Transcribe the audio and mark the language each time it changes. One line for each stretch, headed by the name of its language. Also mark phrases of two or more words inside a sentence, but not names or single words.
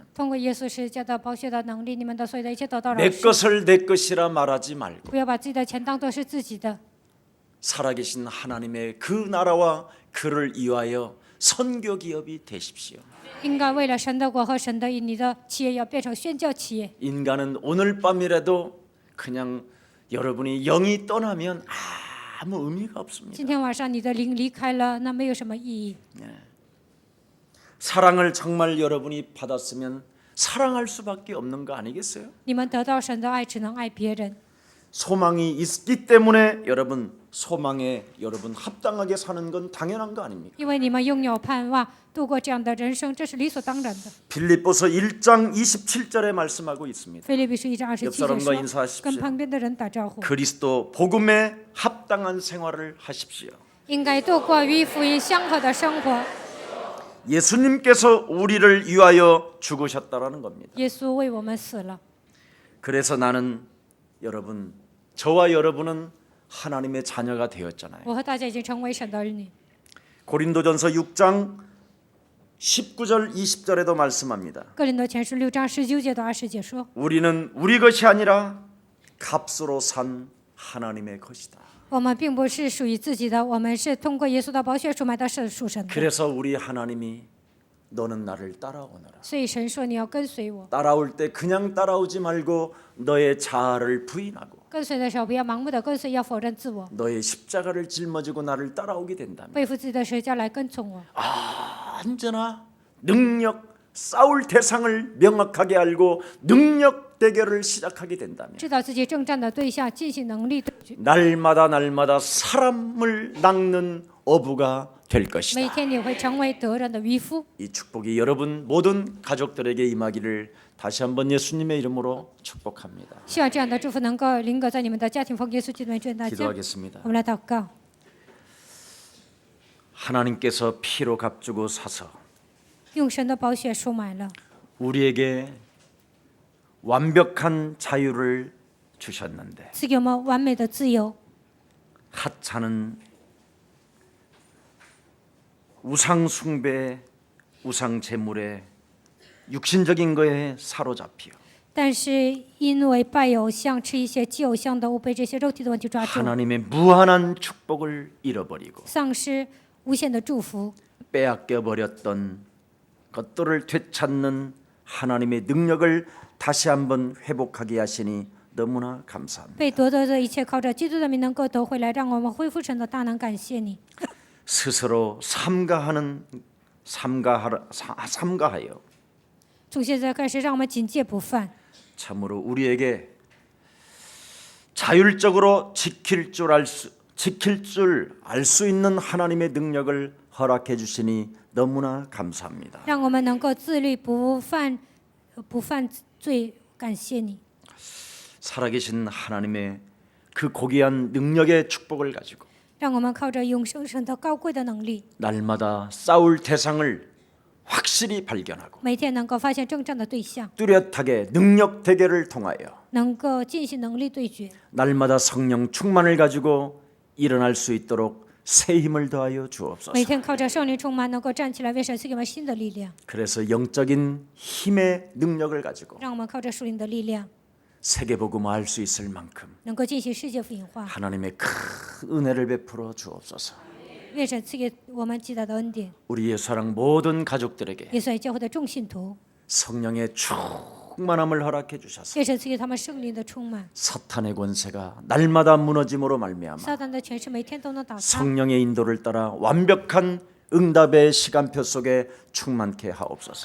Chinese: 通过耶稣十字架的宝血的能力，你们的所有的一切得到饶
Korean: 내
Chinese: 恕。
Korean: 것을 내 것이라 말하지 말고
Chinese: 不要把自己的钱当作是自己的，
Korean: 살아계신 하나님의 그 나라와 그를 위하여 선교 기업이 되십시오.
Chinese: 应该为了神的国和神的义，你的企业要变成宣教企业。
Korean: 인간은 오늘 밤이라도 그냥 여러분이 영이 떠나면 아무 의미가 없습니다.
Chinese: 今天晚上你的灵离开了，那没有什么意义。
Korean: 사랑을 정말 여러분이 받았으면 사랑할 수밖에 없는 거 아니겠어요?
Chinese: 你们得到神的爱，只能爱别人。
Korean: 소망이 있기 때문에 여러분 소망에 여러분 합당하게 사는 건 당연한 거 아닙니까?
Chinese: 因为你们拥有盼望，度过这样的人生，这是理所当然的。
Korean: 빌립보서 1장 27절에 말씀하고 있습니다.
Chinese: 腓立比书1章27节
Korean: 옆사람과
Chinese: 说
Korean: 인사하십시오 ：“
Chinese: 跟旁边的人打招呼，
Korean: 그리스도 복음에 합당한 생활을 하십시오.
Chinese: 应该度过与福音相合的生活。
Korean: 예수님께서 우리를 위하여 죽으셨다라는 겁니다.
Chinese: 耶稣为我们死了，
Korean: 그래서 나는 여러분 저와 여러분은 하나님의 자녀가 되었잖아요.
Chinese: 我和大家已经成为神的儿女。
Korean: 고린도전서 6장 19절 20절에도 말씀합니다.
Chinese: 哥林多前书6章19节到20节说：
Korean: 우리는 우리 것이 아니라 값으로 산 하나님의 것이다.
Chinese: 我们并不是属于自己的，我们是通过耶稣的宝血赎买的，是属神的。
Korean: 그래서 우리 하나님이 너는 나를 따라오너라.
Chinese: 所以神说你要跟随我，
Korean: 따라올 때 그냥 따라오지 말고 너의 자아를 부인하고
Chinese: 跟随的时候不要盲目的跟随，要否认自我，
Korean: 너의 십자가를 짊어지고 나를 따라오게 된다면
Chinese: 背负自己的十字架来跟从我。
Korean: 언제나 능력 싸울 대상을 명확하게 알고 능력 대결을 시작하게 된다면
Chinese: 知道自己征战的对象，进行能力对决。
Korean: 날마다 사람을 낚는 어부가 될
Chinese: 每
Korean: 것이다.
Chinese: 天你会成为得人的渔夫。
Korean: 이 축복이 여러분 모든 가족들에게 임하기를 다시 한번 예수님의 이름으로 축복합니다.
Chinese: 希望这样的祝福能够临格在你们的家庭，奉耶稣基督的名祝愿大家。
Korean: 기도하겠습니다.
Chinese: 我们来祷告，
Korean: 하나님께서 피로 값주고 사서
Chinese: 用神的宝血赎买了，
Korean: 우리에게 완벽한 자유를 주셨는데
Chinese: 赐给我们完美的自由。
Korean: 하찮은 우상 숭배, 우상 제물에 육신적인 거에 사로잡혀
Chinese: 但是因为拜偶像、吃一些祭偶像的物，被这些肉体的问题抓住，
Korean: 하나님의 무한한 축복을 잃어버리고
Chinese: 丧失无限的祝福，
Korean: 빼앗겨 버렸던 것들을 되찾는 하나님의 능력을 다시 한번 회복하게 하시니 너무나 감사합니다.
Chinese: 被夺得的一切靠着基督的名能够得回来，让我们恢复神的大能。感谢你，
Korean: 스스로 삼가하여
Chinese: 从现在开始，让我们警戒不犯，
Korean: 참으로 우리에게 자율적으로 지킬 줄 알 수 있는 하나님의 능력을 허락해 주시니 너무나 감사합니다.
Chinese: 让我们能够自律不犯罪。感谢你，
Korean: 살아계신 하나님의 그 고귀한 능력의 축복을 가지고
Chinese: 让我们靠着永生神的高贵的能力，
Korean: 날마다 싸울 대상을 확실히 발견하고
Chinese: 每天能够发现征战的对象，
Korean: 뚜렷하게 능력 대결을 통하여
Chinese: 能够进行能力对决，
Korean: 날마다 성령 충만을 가지고 일어날 수 있도록 새 힘을 더하여 주옵소서.
Chinese: 每天靠着圣灵充满，能够站起来，为神赐给我们新的力量。
Korean: 그래서 영적인 힘의 능력을 가지고
Chinese: 让我们靠着属灵的力量，
Korean: 세계복음화 할 수 있을 만큼
Chinese: 能够进行世界福音化。
Korean: 하나님의 큰 은혜를 베풀어 주옵소서.
Chinese: 愿神赐给我们极大的恩典，
Korean: 우리 예수랑 모든 가족들에게
Chinese: 也算教会的众信徒，
Korean: 성령의 충만함을 허락해 주셔서
Chinese: 愿神赐给他们圣灵的充满，
Korean: 사탄의 권세가 날마다 무너짐으로 말미암아
Chinese: 撒旦的权势每天都能打塌。
Korean: 성령의 인도를 따라 완벽한 응답의 시간표 속에 충만케 하옵소서.